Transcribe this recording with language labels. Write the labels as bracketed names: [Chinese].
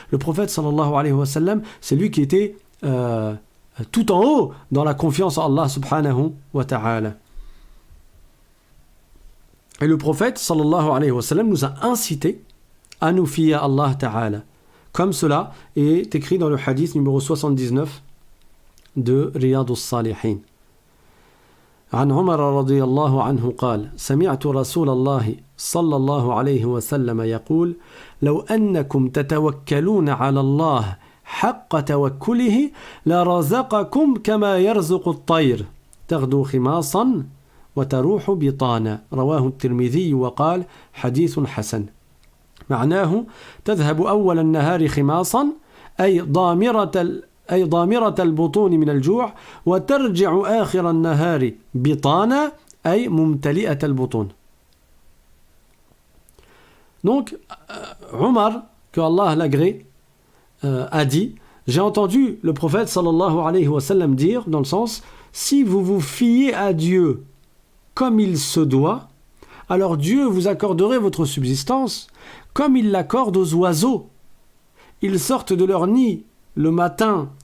[French] Le prophète sallallahu alayhi wa sallam, c'est lui qui était tout en haut dans la confiance en Allah subhanahu wa ta'ala. Et le prophète sallallahu alayhi wa sallam nous a incité à nous fier à Allah ta'ala. Comme cela est écrit dans le hadith numéro 79 de Riyad al-Salihin. [Arabic] عن عمر رضي الله عنه قال سمعت رسول الله صلى الله عليه وسلم يقول لو أنكم تتوكلون على الله حق توكله لرزقكم كما يرزق الطير تغدو خماصا وتروح بطانا رواه الترمذي وقال حديث حسن. معناه تذهب أول النهار خماصا أي ضامرة البطون من الجوع وترجع آخر النهار بطانا أي ممتلئة البطون. [French] Donc, Omar, que Allah l'agrée, a dit, j'ai entendu le prophète sallallahu alayhi wa sallam dire, dans le sens, si vous vous fiez à Dieu comme il se doit, alors Dieu vous accorderait votre subsistance comme il l'accorde aux oiseaux. Ils sortent de leur nid le matin